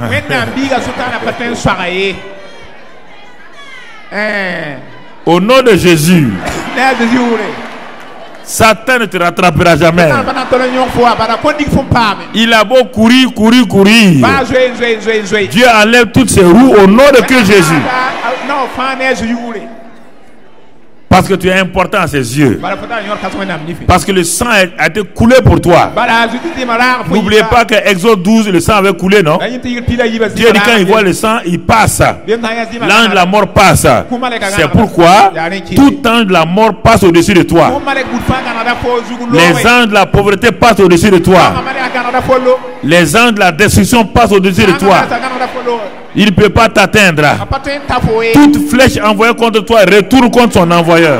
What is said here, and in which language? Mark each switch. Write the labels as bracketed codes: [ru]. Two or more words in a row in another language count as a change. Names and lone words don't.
[mos] wẽnnaam biiga sʋtãana pa tõe n soaga ye [fr] Au nom de Jésus, [mos] ne a Zeezi wʋre [fr] Satan ne te rattrapera jamais. [mos] wẽnnaam pa na n tol n yõk fo wã bara kõn-dig fo n paame [fr] Il a beau courir, courir, courir. [mos] baa zoe zoe zoe zoe [fr] Dieu enlève toutes ses roues au nom de Christ Jésus. [mos] na fãa ne a Zeezi wʋre [fr] Parce que tu es important à ses yeux. [mos] bara fo tar yõr kãs wẽnnaam nife [fr] Parce que le sang a été coulé pour toi. [mos] bara a zoeti tɩma raag fo [fr] N'oubliez pas que Exode 12, le sang avait coulé, non? [mos] la yĩn tɩ yɩr pila yiba [fr] Dieu dit quand il voit le sang, il passe. L'ange de la mort passe. C'est pourquoi tout ange de la mort passe au-dessus de toi. Les anges de la pauvreté passent au-dessus de toi. Les anges de la destruction passent au-dessus de toi. Il ne peut pas t'atteindre. Toute flèche envoyée contre toi retourne contre son envoyeur.